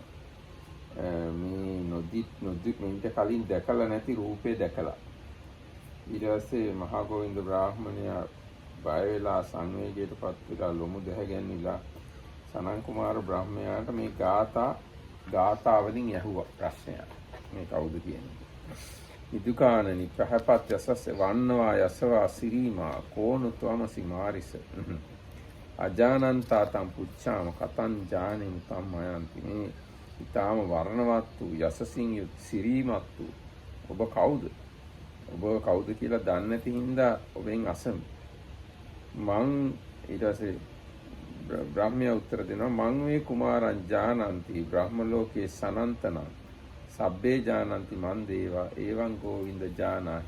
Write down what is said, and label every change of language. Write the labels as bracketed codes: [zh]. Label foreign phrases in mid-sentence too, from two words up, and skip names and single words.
[si] මේ නොදිත් මින්ට කලින් දැකලා නැති රූපේ දැකලා. ඊට පස්සේ මහා ගෝවින්ද බ්‍රාහ්මණයා බය වෙලා සංවේගයටපත් වෙලා ලොමු දැහැගැන්විලා සනන් කුමාර බ්‍රහ්මයාට මේ ගාථාවලින් ඇහුවා ප්‍රශ්නයක්. මේ කවුද කියන්නේ? [pi] ඉදුකානනි ප්‍රහපත් යසස්ස වන්නවා යසවා සිරීමා කෝනු ත්වමසි මාරිස අජානන්තා තම් පුච්ඡාම කතං ජානින් තම් මයන්ති. [si] මේ ඊටාම වර්ණවත් වූ යසසින් යුත් සිරීමත් වූ ඔබ කවුද? ඔබ කවුද කියලා දන්නේ නැති හින්දා ඔබෙන් අසමි. මං ඊට පස්සේ බ්‍රහ්මයා උත්තර දෙනවා [pi] මං වේ කුමාරං ජානන්ති බ්‍රහ්ම ලෝකේ සනන්තනං සබ්බේ ජානන්ති මන් දේවා එවං ගෝවින්ද ජානාහි.